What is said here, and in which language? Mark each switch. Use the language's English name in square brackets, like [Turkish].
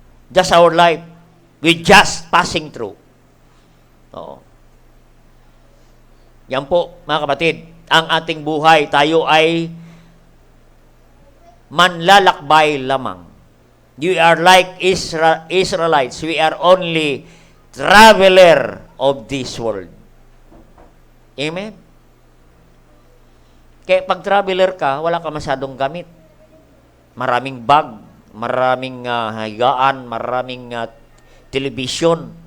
[English] Just our life, we just passing through. No. [Filipino] Yan po, mga kapatid, ang ating buhay, tayo ay manlalakbay lamang. [English] You are like Israelites. We are only traveler of this world. Amen? [Filipino] Kaya pag traveler ka, wala ka masyadong gamit. Maraming bag, maraming higaan, maraming television,